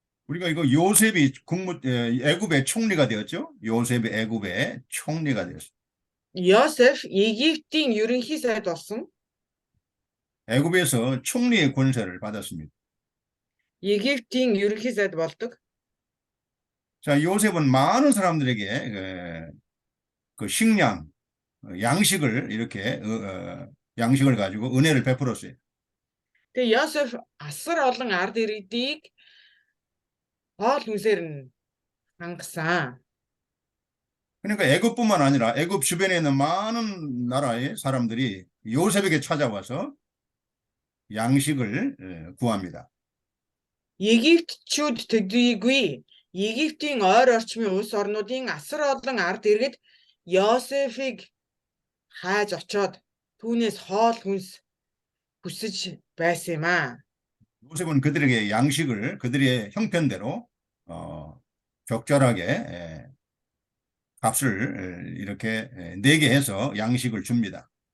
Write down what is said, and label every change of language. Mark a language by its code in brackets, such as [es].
[ko] 우리가 이거 요셉이 애굽의 총리가 되었죠. 요셉이 애굽의 총리가 되었어요. [mn] Йосеф Египтийн ерөнхий сайд болсон. [ko] 애굽에서 총리의 권세를 받았습니다. [mn] Египтийн ерөнхий сайд болдог. [ko] 자, 요셉은 많은 사람들에게 그 식량, 양식을 이렇게 양식을 가지고 은혜를 베풀었어요. [mn] Тэгээ Йосеф асар олон ард иргэдийг хоол хүнсээр нь хангасан. [ko] 그러니까 애굽뿐만 아니라 애굽 주변에 있는 많은 나라의 사람들이 요셉에게 찾아와서 양식을 구합니다. [mn] Египтчүүд төдийгүй Египтийн ойр орчмын улс орнуудын асар олон ард иргэд Йосефийг хайж очоод түүнээс хоол хүнс хүсэж байсан юм аа. [ko] 요셉은 그들에게 양식을 그들의 형편대로 적절하게 값을 이렇게 내게 해서 양식을 줍니다.